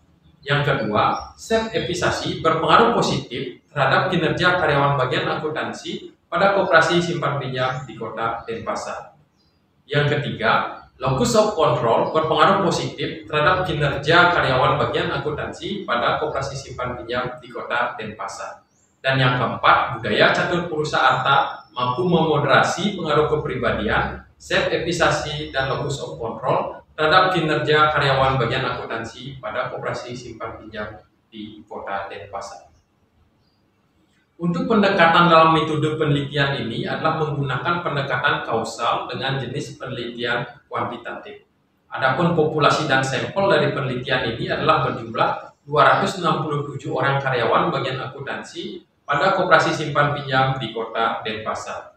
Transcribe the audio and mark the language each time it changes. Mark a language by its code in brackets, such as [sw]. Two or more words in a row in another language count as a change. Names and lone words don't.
[id] Yang kedua, [en] self efisasi [id] berpengaruh positif terhadap kinerja karyawan bagian akuntansi pada koperasi simpan pinjam di Kota Denpasar. Yang ketiga, [en] locus of control [id] berpengaruh positif terhadap kinerja karyawan bagian akuntansi pada koperasi simpan pinjam di Kota Denpasar. Dan yang keempat, budaya catur purusa arta mampu memoderasi pengaruh kepribadian, [en] self efisasi [id] dan [en] locus of control [id] terhadap kinerja karyawan bagian akuntansi pada koperasi simpan pinjam di Kota Denpasar. Untuk pendekatan dalam metode penelitian ini adalah menggunakan pendekatan kausal dengan jenis penelitian kuantitatif. Adapun populasi dan sampel dari penelitian ini adalah berjumlah 267 orang karyawan bagian akuntansi pada koperasi simpan pinjam di Kota Denpasar.